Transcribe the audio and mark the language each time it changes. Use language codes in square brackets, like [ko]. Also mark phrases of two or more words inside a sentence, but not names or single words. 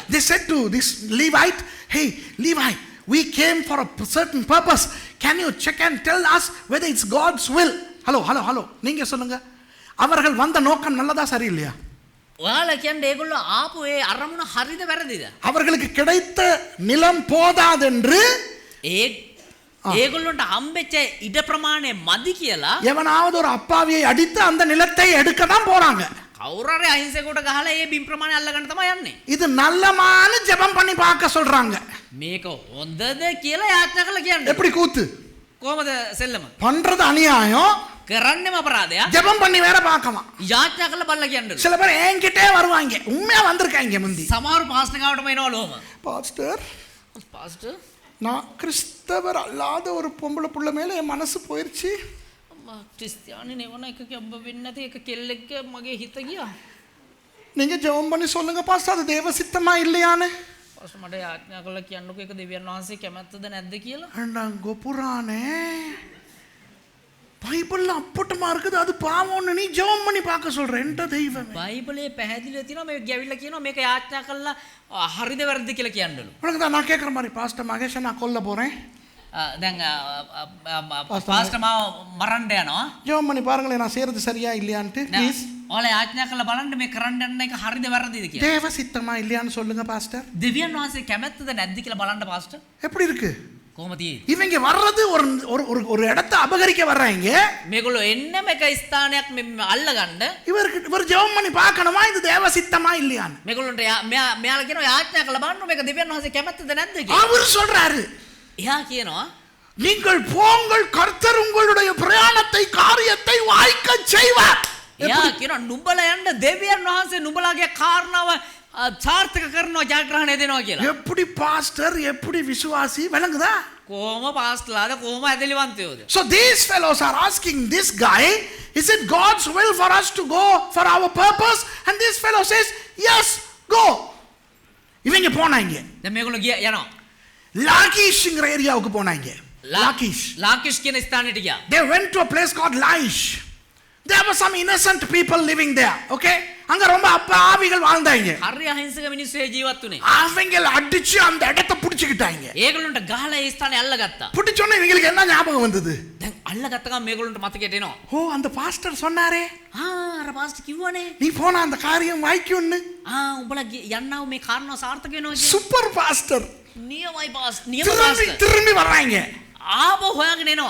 [en] They said to this Levite, hey Levi, we came for a certain purpose. Can you check and tell us whether it's God's will? Hello. [ta] நீங்க சொல்லுங்க. அவர்கள் வந்த நோக்கம் நல்லதா சரியில்லையா? [si] ඔයාලා කියන්නේ ඒගොල්ලෝ ආපු ඒ අරමුණ හරිද වැරදිද? [ta] அவர்களுக்கு கிடைத்த நிலம் போதாதென்று [si] ඒගොල්ලොන්ට හම්බෙච්ච ඉඩ ප්‍රමාණය මදි කියලා [ta] எவனாவது ஒரு அப்பாவியை அடித்து அந்த நிலத்தை எடுக்க தான் போறாங்க. [si] කවුරුහරි අහිංසකවට ගහලා ඒ බිම් ප්‍රමාණය අල්ලගන්න තමයි යන්නේ. [ta] இது நல்லமான ஜெபம் பண்ணி பார்க்க சொல்றாங்க. [si] මේක හොඳද කියලා යාඥා කරලා කියන්නේ. [ta] எப்படி கூத்து? [si] කොහමද සෙල්ලම? [ta] பண்றது அநியாயம், [si] කරන්නේම අපරාධයක්. [ta] ஜெபம் பண்ணி வேற பார்க்கமா. [si] යාඥා කරලා බලලා කියන්නේ. [ta] சில பேர் என்கிட்டே வருவாங்க, உண்மையா வந்திருக்காங்க முந்தி. [si] සමහර පාස්ටර් ගාවටම එනවලෝම. [ta] பாஸ்டர் நான் கிறிஸ்தவர் அல்லாத ஒரு பொம்பளை புள்ள மேல என் மனசு போயிருச்சு. [si] ක්‍රිස්තියානි නෙවන එකක ඔබ වෙන්නේ නැති එක කෙල්ලෙක්ගේ මගේ හිත ගියා. [ta] நீங்க ஜெபம் பண்ணி சொல்லுங்க பாஸ்டர், அது தேவ சித்தமா இல்லையான்னு. [si] පාස්ටර් මට යාඥා කරලා කියන්නකෝ ඒක දෙවියන් වහන්සේ කැමැත්තද නැද්ද කියලා. [ta] அண்டாங்கோ புராணே பைபிள்ல அப்பட்டமா இருக்குது, அது பாவம்னு நீ ஜெபம் பண்ணி பார்க்க சொல்ற. என்ற தெய்வமே, [si] බයිබලයේ පැහැදිලිව තියෙනවා මේ ගැවිලා කියනවා මේක යාඥා කරලා හරිද වැරදිද කියලා කියන්නලු. [ta] உனக்கு தான் நான் கேட்குற மாதிரி, பாஸ்டர் மகேஷை நான் கொல்ல போறேன், [si] දැන් පාස්ටර් මාව මරන්න යනවා. [ta] ஜெபம் பண்ணி பாருங்களேன் நான் செய்யறது சரியா இல்லையான்ட்டு ப்ளீஸ். [si] ඔයාලා යාඥා කරලා බලන්න මේ කරන්න යන එක හරිද වැරදිද කියලා. [ta] தேவ சித்தமா இல்லையான்னு சொல்லுங்க பாஸ்டர். [si] දෙවියන් වහන්සේ කැමැත්තද නැද්ද කියලා බලන්න පාස්ටර්. [ta] எப்படி இருக்கு? [si] කොහොමද තියෙන්නේ? [ta] இவங்க வர்றது ஒரு இடத்தை அபகரிக்க வர்றாங்க. [si] මේගොල්ලෝ එන්නම එක ස්ථානයක් අල්ලගන්න. [ta] இவர் ஜெபம் பண்ணி பார்க்கணுமா இது தேவ சித்தமா இல்லையான்னு. [si] මේගොල්ලන්ට මෙයාලා කියනවා යාඥා කරලා බලන්න මේක දෙවියන් වහන්සේ කැමැත්තද නැද්ද කියලා. [ta] அவர் சொல்றாரு, [si] එයා කියනවා [ta] நீங்கள் போங்கள், கர்த்தர் உங்களுடைய பிரயாணத்தை காரியத்தை வாய்க்க செய்வார். [si] එයා කියනවා නුඹලා යන්න දෙවියන් වහන්සේ නුඹලාගේ කාරණාව සාර්ථක කරනවා, ජයග්‍රහණය දෙනවා කියලා. [ta] எப்படி பாஸ்டர், எப்படி விசுவாசி, விளங்குதா? [si] කොහොම පාස්ටර්ලාද කොහොම ඇදලිවන්තයෝද? [en] So these fellows are asking this guy, is it God's will for us to go for our purpose? And this fellow says, yes, go. [ta] இவங்க போனாங்க, [si] දැන් මේගොල්ලෝ යනවා [ta] லாகீஷ்ங்கிற ஏரியாவுக்கு போனாங்க. [si] ලාකිෂ් කියන ස්ථානෙට ගියා. [en] They went to a place called Laish. There were some innocent people living there. [ta] Okay, அங்க ரொம்ப அப்பாவிகள் வாழ்ந்தாங்க. [si] හරි අහිංසක මිනිස්සු ජීවත් වුණේ. [ta] அவங்கள அடிச்சு அந்த இடத்தை புடிச்சிட்டாங்க. [si] ඒගොල්ලන්ට ගහලා ඒ ස්ථානේ අල්ලගත්තා. [ta] புடிச்சோனே இவங்களுக்கு என்ன ஞாபகம் வந்தது? [si] දැන් අල්ලගත්ත ගමන් මේගොල්ලන්ට මතකයට එනවා. [ta] ஓ, அந்த பாஸ்டர் சொன்னாரே, [si] අර පාස්ටර් කිව්වනේ [ta] நீ போனா அந்த காரியம் வாய்க்கும்னு. [si] උඹලා යන්නව මේ කාරණාව සාර්ථක වෙනවා කියලා. [ta] சூப்பர் பாஸ்டர். [si] නියමයි පාස්ටර්, නියම පාස්ටර්. [ta] திரும்பி வர்றாங்க. [si] ආපහු හොයාගෙන එනවා.